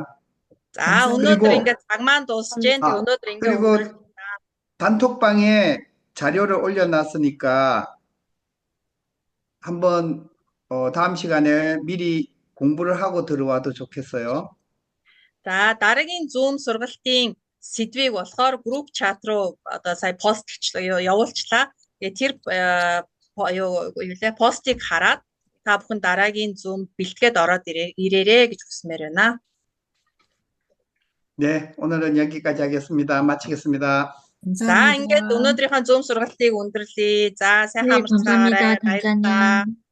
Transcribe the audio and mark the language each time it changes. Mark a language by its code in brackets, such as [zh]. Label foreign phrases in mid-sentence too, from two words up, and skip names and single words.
[mn] За өнөөдөр ингээд цаг маань дуусж जैन. Тэгээ өнөөдөр ингээд [ko] 그리고 단톡방에 자료를 올려놨으니까 한번 다음 시간에 미리 공부를 하고 들어와도 좋겠어요. [mn] За дараагийн Zoom сургалтын сэдвийг болохоор [en] group chat [mn] руу одоо сая постлчлаа явуулчлаа. Тэгээ тэр постыг хараад та бүхэн дараагийн Zoom бэлтгээд ороод ирээрэй гэж хүсмээр байна. [ko] 네, 오늘은 여기까지 하겠습니다. 마치겠습니다. [mn] За ингээд өнөөдрийнхөө Zoom сургалтыг өндөрлөе. За сайхан амарцгаарай. [ko] 감사합니다, 단장님.